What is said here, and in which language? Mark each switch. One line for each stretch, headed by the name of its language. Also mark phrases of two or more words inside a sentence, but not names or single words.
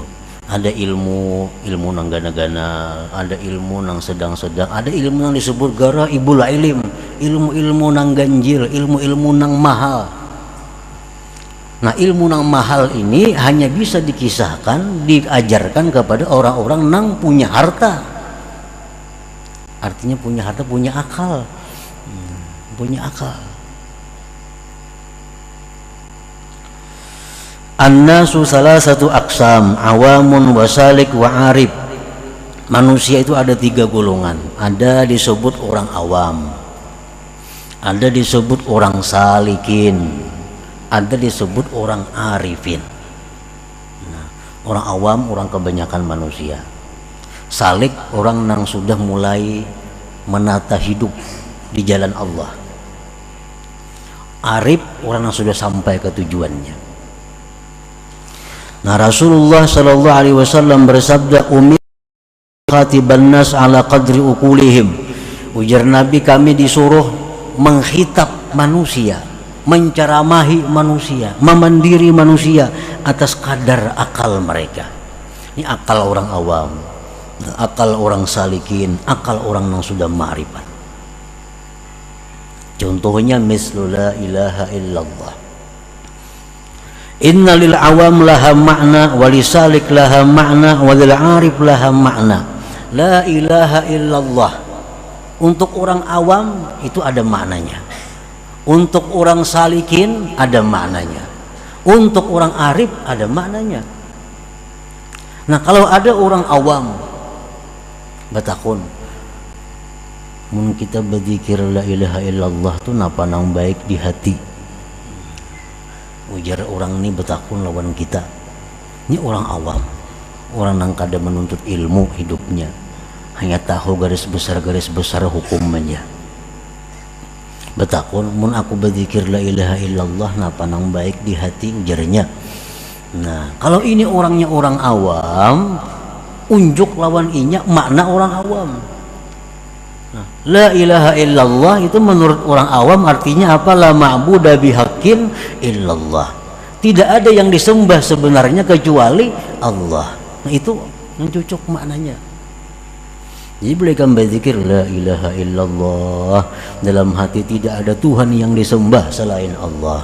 Banjar: Ada ilmu nang gana-gana, ada ilmu nang sedang-sedang, ada ilmu nang disebut
Arabic: غرائب العلم,
Banjar: ilmu nang ganjil, ilmu nang mahal. Nah ilmu nang mahal ini hanya bisa dikisahkan, diajarkan kepada orang-orang nang punya harta. Artinya punya harta, punya akal.
Arabic: الناس ثلاثة أقسام، عوام وسالك وعارف.
Indonesian: Manusia itu ada 3 golongan. Ada disebut orang awam, ada disebut orang salikin, ada disebut orang arifin. Nah, orang awam orang kebanyakan manusia. Salik orang yang sudah mulai menata hidup di jalan Allah. Arif orang yang sudah sampai ke tujuannya. Nah Rasulullah
Arabic: صلى الله عليه وسلم
Indonesian: bersabda,
Arabic: أمر خاطبنا الناس على قدر عقولهم.
Indonesian: Ujar Nabi, kami disuruh menghitab manusia, menceramahi manusia, memandiri manusia atas kadar akal mereka. Ini akal orang awam, akal orang salikin, akal orang yang sudah ma'rifat. Contohnya mislu
Arabic: لا إله إلا الله. إن للعوام لها معنى وللسالك لها معنى وللعارف لها معنى. لا إله إلا الله.
Indonesian: Untuk orang awam itu ada maknanya. Untuk orang salikin ada maknanya. Untuk orang arif ada maknanya.
Banjar: Nah, kalau ada orang awam batakun, mun kita berzikir
Arabic: لا إله إلا الله
Banjar: tuh napa nang baik di hati. Ujar orang ini batakun lawan kita. Ini orang awam, orang nang kada menuntut ilmu hidupnya, hanya tahu garis besar hukumnya. Betakun mun aku berzikir
Arabic: لا إله إلا الله
Banjar: napa nang baik di hati, ujarnya. Nah, kalau ini orangnya orang awam, unjuk lawan inya makna orang awam.
Indonesian: Nah,
Arabic: لا إله إلا الله
Indonesian: itu menurut orang awam artinya apa?
Arabic: لا معبود بحق إلا الله.
Indonesian: Tidak ada yang disembah sebenarnya kecuali Allah. Nah, itu yang cocok maknanya. Jadi boleh kan berzikir
Arabic: لا إله إلا الله,
Indonesian: dalam hati tidak ada Tuhan yang disembah selain Allah.